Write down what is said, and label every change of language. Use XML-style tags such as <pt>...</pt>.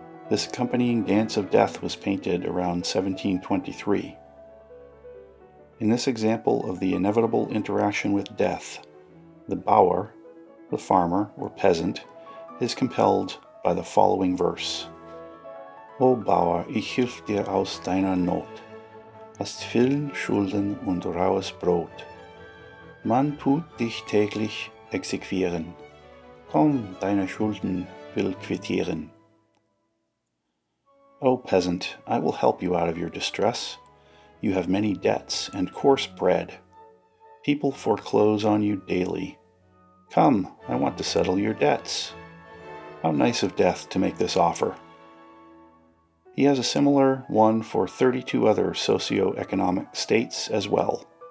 <en>This accompanying Dance of Death was painted around 1723. In this example of the inevitable interaction with death, the Bauer, the farmer or peasant, is compelled by the following verse.</en> <de>O Bauer, ich hilf dir aus deiner Not, hast vielen Schulden und raues Brot. Man tut dich täglich exequieren, komm, deine Schulden will quittieren.</de> <en>O peasant, I will help you out of your distress. You have many debts and coarse bread. People foreclose on you daily. Come, I want to settle your debts. How nice of Death to make this offer. He has a similar one for 32 other socio-economic states as well.</en>